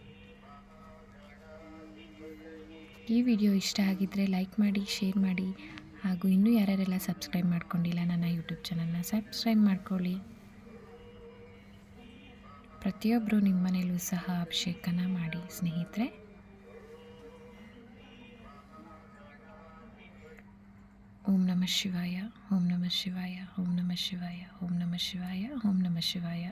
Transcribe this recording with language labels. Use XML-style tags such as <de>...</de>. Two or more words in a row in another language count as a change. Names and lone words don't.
<kn>ಈ ವಿಡಿಯೋ ಇಷ್ಟ ಆಗಿದ್ದರೆ ಲೈಕ್ ಮಾಡಿ, ಶೇರ್ ಮಾಡಿ ಹಾಗೂ ಇನ್ನೂ ಯಾರ್ಯಾರೆಲ್ಲ ಸಬ್ಸ್ಕ್ರೈಬ್ ಮಾಡ್ಕೊಂಡಿಲ್ಲ ನನ್ನ ಯೂಟ್ಯೂಬ್ ಚಾನಲ್ನ ಸಬ್ಸ್ಕ್ರೈಬ್ ಮಾಡ್ಕೊಳ್ಳಿ. ಪ್ರತಿಯೊಬ್ಬರು ನಿಮ್ಮ ಮನೇಲೂ ಸಹ ಅಭಿಷೇಕನ ಮಾಡಿ ಸ್ನೇಹಿತರೆ.</kn> <sa>ಓಂ ನಮಃ ಶಿವಾಯ, ಓಂ ನಮಃ ಶಿವಾಯ, ಓಂ ನಮಃ ಶಿವಾಯ, ಓಂ ನಮಃ ಶಿವಾಯ, ಓಂ ನಮಃ ಶಿವಾಯ.</sa>